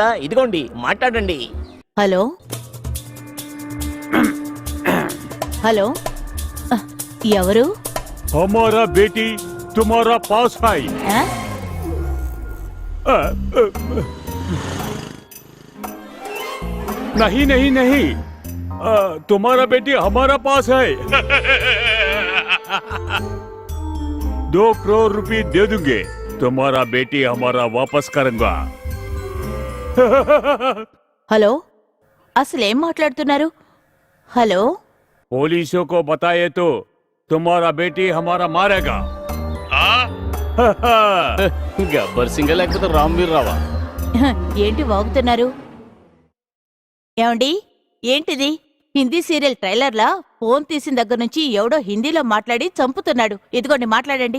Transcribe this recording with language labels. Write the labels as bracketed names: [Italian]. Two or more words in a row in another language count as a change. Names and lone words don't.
[Telugu] ఇదిగోండి, మాట్లాడండి. హలో హలో ఎవరు? [Hindi] हमारा बेटी तुम्हारा पास है। ఆ? नहीं नहीं नहीं, तुम्हारा बेटी हमारा पास है। 2 करोड़ रुपए दे दूंगे, तुम्हारा बेटी हमारा वापस करूंगा। [Telugu] హలో అసలేం మాట్లాడుతున్నారు? హలో [Hindi] पुलिसों को बताए तो तुम्हारा बेटी हमारा मारेगा। [Telugu] గబ్బర్ సింగ్ లేకపోతే రామ్వీర్ రావా? ఏంటి వాగుతున్నారు? ఏమండి, ఏంటిది? హిందీ సీరియల్ ట్రైలర్లా ఫోన్ తీసిన దగ్గర నుంచి ఎవడో హిందీలో మాట్లాడి చంపుతున్నాడు. ఇదిగోండి, మాట్లాడండి.